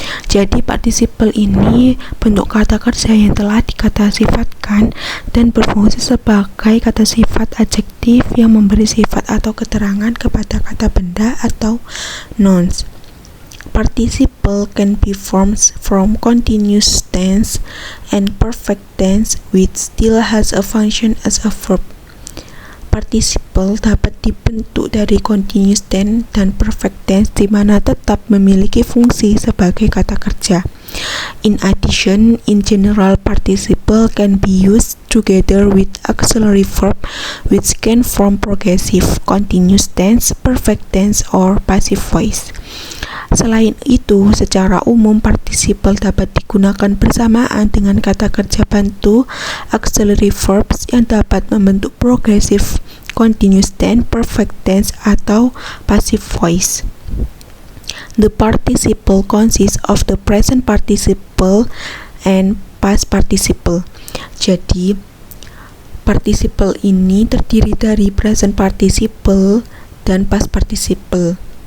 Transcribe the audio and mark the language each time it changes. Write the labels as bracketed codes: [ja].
[id] Jadi partisiple ini bentuk kata kerja yang telah dikata sifatkan dan berfungsi sebagai kata sifat adjektif yang memberi sifat atau keterangan kepada kata benda atau nouns. [en] Participle can be formed from continuous tense and perfect tense which still has a function as a verb. [id] Participle dapat dibentuk dari continuous tense dan perfect tense di mana tetap memiliki fungsi sebagai kata kerja. [en] In addition, in general, participle can be used together with auxiliary verb which can form progressive, continuous tense, perfect tense, or passive voice. [id] Selain itu, secara umum participle dapat digunakan bersamaan dengan kata kerja bantu, auxiliary verbs yang dapat membentuk progressive, continuous tense, perfect tense, atau passive voice. [en] The participle consists of the present participle and past participle. [id] Jadi, participle ini terdiri dari present participle dan past participle.